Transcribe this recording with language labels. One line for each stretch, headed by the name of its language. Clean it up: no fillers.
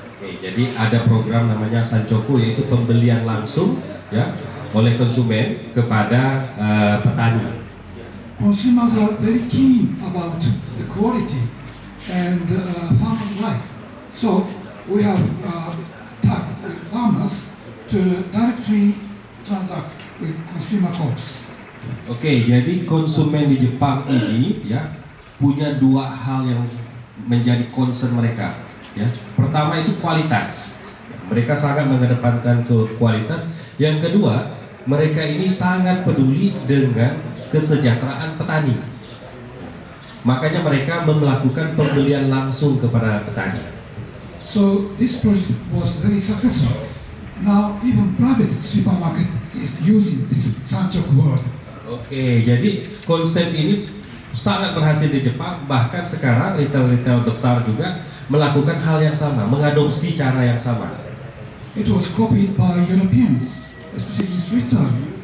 Indonesian: Oke, jadi ada program namanya Sanchoku, yaitu pembelian langsung ya oleh konsumen kepada petani.
English: Consumers are very keen about the quality and farmers' life. So we have tagged with farmers to directly transact with consumer corps.
Indonesian: Oke, jadi konsumen di Jepang ini ya punya 2 hal yang menjadi concern mereka. Ya, pertama itu kualitas. Mereka sangat mengedepankan ke kualitas. Yang kedua, mereka ini sangat peduli dengan kesejahteraan petani. Makanya mereka melakukan pembelian langsung kepada petani.
English: So this project was very successful. Now even private supermarket is using this Sanchoku word.
Indonesian: Oke, jadi konsep ini sangat berhasil di Jepang. Bahkan sekarang retail-retail besar juga melakukan hal yang sama, mengadopsi cara yang sama.
English: It was copied by Europeans, especially in Switzerland.